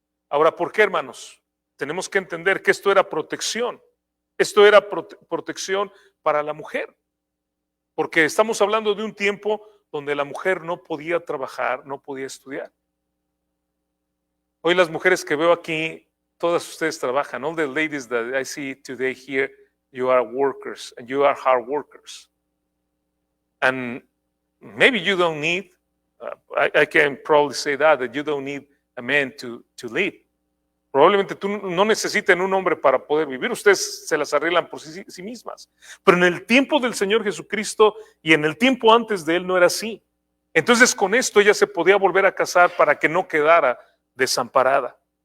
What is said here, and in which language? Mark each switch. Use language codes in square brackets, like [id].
[es] Ahora, ¿por qué, hermanos? Tenemos que entender que esto era protección. Esto era protección para la mujer. Porque estamos hablando de un tiempo donde la mujer no podía trabajar, no podía estudiar. Hoy las mujeres que veo aquí, todas ustedes trabajan. [en] All the ladies that I see today here, you are workers and you are hard workers. And maybe you don't need, I can probably say that you don't need a man to lead. [es] Probablemente tú no necesiten un hombre para poder vivir, ustedes se las arreglan por sí mismas. Pero en el tiempo del Señor Jesucristo y en el tiempo antes de Él no era así. Entonces con esto ella se podía volver a casar para que no quedara desamparada.